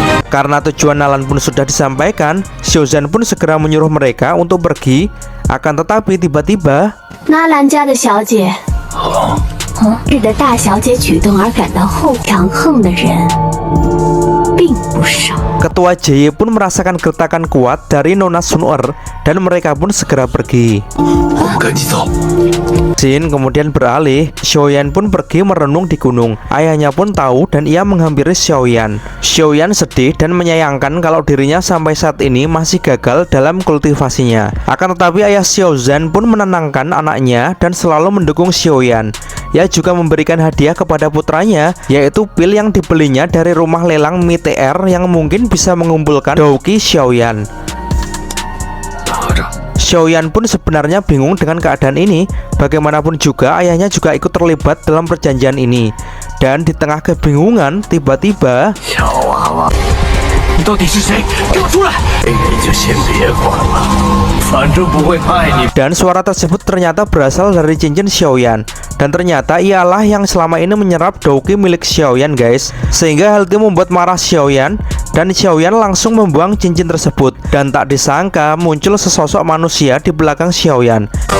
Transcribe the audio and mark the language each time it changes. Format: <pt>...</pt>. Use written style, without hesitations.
<id>Karena tujuan Nalan pun sudah disampaikan, Xiaozhen pun segera menyuruh mereka untuk pergi. Akan tetapi tiba-tiba</id> <zh>纳兰家的小姐，日的大小姐举动而感到后强横的人并不少。</zh> <id>Ketua Jie pun merasakan gertakan kuat dari Nona Sun-er dan mereka pun segera pergi.</id> <zh>我们赶紧走。</zh> <id>Jin kemudian beralih, Xiaoyan pun pergi merenung di gunung. Ayahnya pun tahu dan ia menghampiri Xiaoyan. Xiaoyan sedih dan menyayangkan kalau dirinya sampai saat ini masih gagal dalam kultivasinya. Akan tetapi ayah Xiaozhen pun menenangkan anaknya dan selalu mendukung Xiaoyan. Ia juga memberikan hadiah kepada putranya, yaitu pil yang dibelinya dari rumah lelang MITR yang mungkin bisa mengumpulkan Douqi Xiaoyan.</id> <zh>拿着。</zh> <id>Xiaoyan pun sebenarnya bingung dengan keadaan ini. Bagaimanapun juga ayahnya juga ikut terlibat dalam perjanjian ini. Dan di tengah kebingungan, tiba-tiba</id> <zh>小娃娃，你到底是谁？给我出来！你就先别管了，反正不会害你。</zh> <id>dan suara tersebut ternyata berasal dari cincin Xiaoyan. Dan ternyata ialah yang selama ini menyerap Douqi milik Xiaoyan guys. Sehingga hal itu membuat marah Xiaoyan. Dan Xiaoyan langsung membuang cincin tersebut. Dan tak disangka muncul sesosok manusia di belakang Xiaoyan.</id>